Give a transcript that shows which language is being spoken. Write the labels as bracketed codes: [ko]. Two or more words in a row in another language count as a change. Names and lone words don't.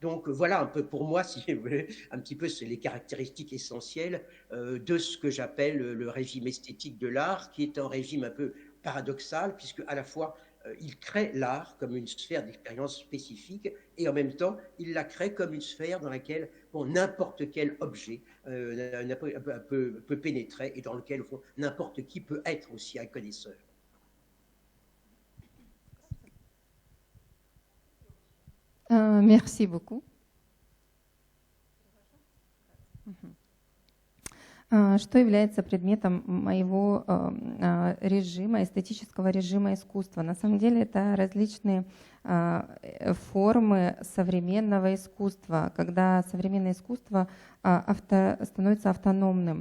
[fr] Donc voilà un peu pour moi, si vous voulez, un petit peu les caractéristiques essentielles de ce que j'appelle le régime esthétique de l'art, qui est un régime un peu paradoxal, puisque à la fois il crée l'art comme une sphère d'expérience spécifique, et en même temps il la crée comme une sphère dans laquelle n'importe quel objet peut pénétrer, et dans lequel n'importe qui peut être aussi un connaisseur. Merci beaucoup. [ru] Что является предметом моего режима, эстетического режима искусства? На самом деле это различные формы современного искусства, когда современное искусство становится автономным.